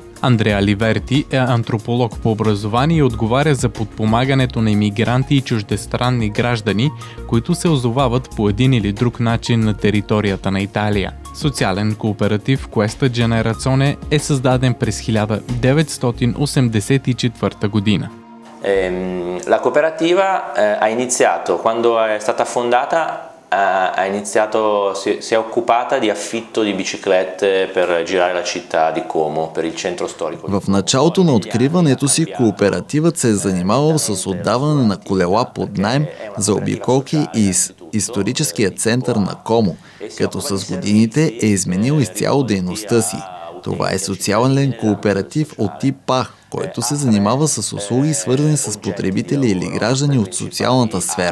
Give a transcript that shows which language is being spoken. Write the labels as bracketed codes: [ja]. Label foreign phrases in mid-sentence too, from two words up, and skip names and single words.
[bg] Андреа Ливерти е антрополог по образование и отговаря за подпомагането на имигранти и чуждестранни граждани, които се озовават по един или друг начин на територията на Италия. Социален кооператив Questa Generazione è създаден през 1984 година. [it] La cooperativa ha iniziato, quando è stata fondata, si è occupata di affitto di biciclette per girare la città di Como, per il centro storico. [bg] В началото на откриването си кооперативът се е занимавал с отдаване на колела под наем за обиколки из историческия център на Комо, като с годините е изменил изцяло дейността си. Това е социален кооператив от тип А, който се занимава с услуги, свързани с потребители или граждани от социалната сфера.